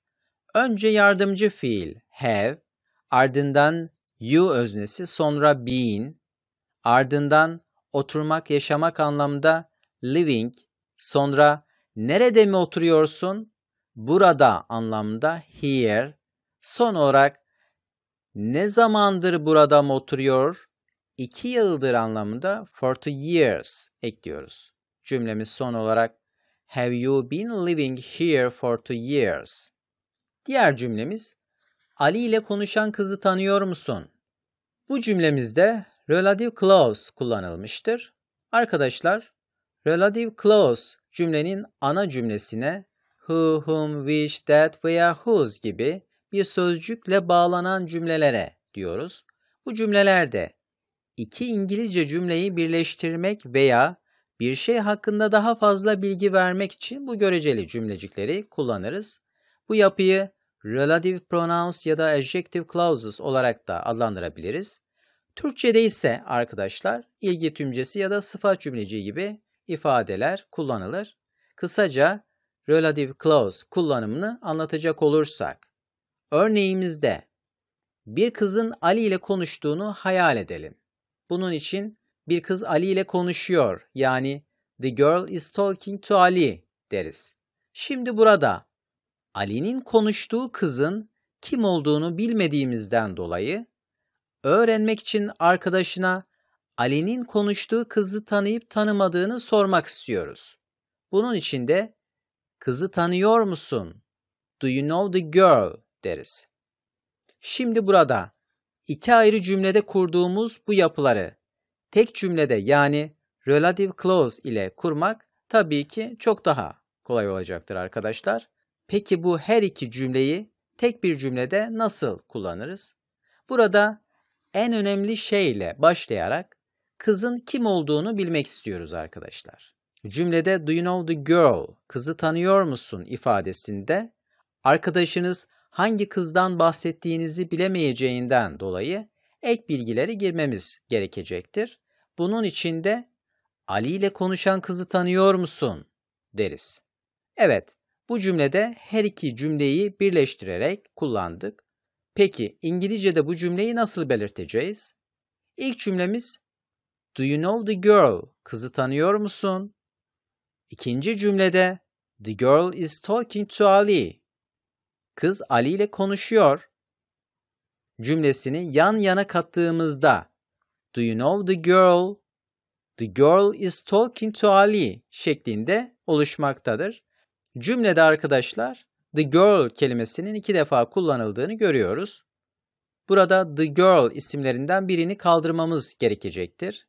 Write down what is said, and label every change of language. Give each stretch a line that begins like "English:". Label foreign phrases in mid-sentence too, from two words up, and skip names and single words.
Turkish: Önce yardımcı fiil have, ardından you öznesi, sonra been, ardından oturmak, yaşamak anlamda living, sonra nerede mi oturuyorsun? Burada anlamda here, son olarak ne zamandır burada mı oturuyor? 2 yıldır anlamında
English: for 2 years
Turkish: ekliyoruz. Cümlemiz son olarak
English: have you been living here for 2 years?
Turkish: Diğer cümlemiz Ali ile konuşan kızı tanıyor musun? Bu cümlemizde
English: relative clause
Turkish: kullanılmıştır. Arkadaşlar,
English: relative clause
Turkish: cümlenin ana cümlesine
English: who, whom, which, that
Turkish: veya whose gibi bir sözcükle bağlanan cümlelere diyoruz. Bu cümlelerde iki İngilizce cümleyi birleştirmek veya bir şey hakkında daha fazla bilgi vermek için bu göreceli cümlecikleri kullanırız. Bu yapıyı
English: relative pronouns
Turkish: ya da
English: adjective clauses
Turkish: olarak da adlandırabiliriz. Türkçe'de ise arkadaşlar ilgi tümcesi ya da sıfat cümleci gibi ifadeler kullanılır. Kısaca
English: relative clause
Turkish: kullanımını anlatacak olursak, örneğimizde bir kızın Ali ile konuştuğunu hayal edelim. Bunun için bir kız Ali ile konuşuyor, yani
English: the girl is talking to Ali
Turkish: deriz. Şimdi burada Ali'nin konuştuğu kızın kim olduğunu bilmediğimizden dolayı öğrenmek için arkadaşına Ali'nin konuştuğu kızı tanıyıp tanımadığını sormak istiyoruz. Bunun için de kızı tanıyor musun?
English: Do you know the girl deriz.
Turkish: Şimdi burada iki ayrı cümlede kurduğumuz bu yapıları tek cümlede yani
English: relative clause
Turkish: ile kurmak tabii ki çok daha kolay olacaktır arkadaşlar. Peki bu her iki cümleyi tek bir cümlede nasıl kullanırız? Burada en önemli şeyle başlayarak kızın kim olduğunu bilmek istiyoruz arkadaşlar.
English: Cümlede do you know the girl,
Turkish: kızı tanıyor musun ifadesinde arkadaşınız hangi kızdan bahsettiğinizi bilemeyeceğinden dolayı ek bilgileri girmemiz gerekecektir. Bunun için de Ali ile konuşan kızı tanıyor musun deriz. Evet, bu cümlede her iki cümleyi birleştirerek kullandık. Peki İngilizce'de bu cümleyi nasıl belirteceğiz? İlk cümlemiz
English: do you know the girl,
Turkish: kızı tanıyor musun? İkinci cümlede
English: the girl is talking to Ali,
Turkish: kız Ali ile konuşuyor cümlesini yan yana kattığımızda
English: do you know the girl? The girl is talking to Ali
Turkish: şeklinde oluşmaktadır. Cümlede arkadaşlar
English: the girl
Turkish: kelimesinin 2 defa kullanıldığını görüyoruz. Burada
English: the girl
Turkish: isimlerinden birini kaldırmamız gerekecektir.